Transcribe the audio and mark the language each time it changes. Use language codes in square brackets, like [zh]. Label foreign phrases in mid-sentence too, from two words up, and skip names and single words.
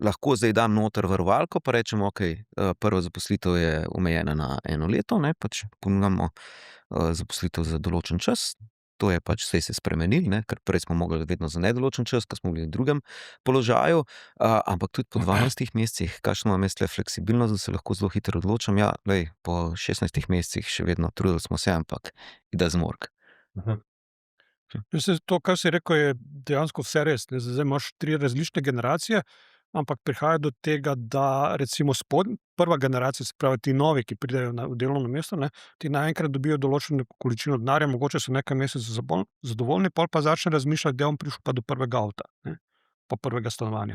[sl] lahko zdaj dam noter varovalko, pa rečem, ok, prva zaposlitev je omejena na 1 leto, ne, pač ponujamo zaposlitev za določen čas. To je pač vse se spremenilo, ne, ker prej smo mogli vedno za nedoločen čas, ker smo bili v drugem položaju, ampak tudi po 12 mesecih, kakšno vam je tle fleksibilnost, da se lahko zelo hitro odločam. Ja, lej, po 16 mesecih še vedno trudili smo se, ampak [en] it doesn't work. [sl] To, kar si rekel, je dejansko vse res. Ne. Zdaj imaš 3 različne generacije, ampak prihaja do tega, da recimo prva generacija, se pravi ti novi, ki pridejo v delovno mesto, ne, ti naenkrat dobijo določeno količino denarja, mogoče so nekaj mesecev zadovoljni, pol pa začne razmišljati, da je on prišel pa do prvega avta, ne, pa prvega stanovanja.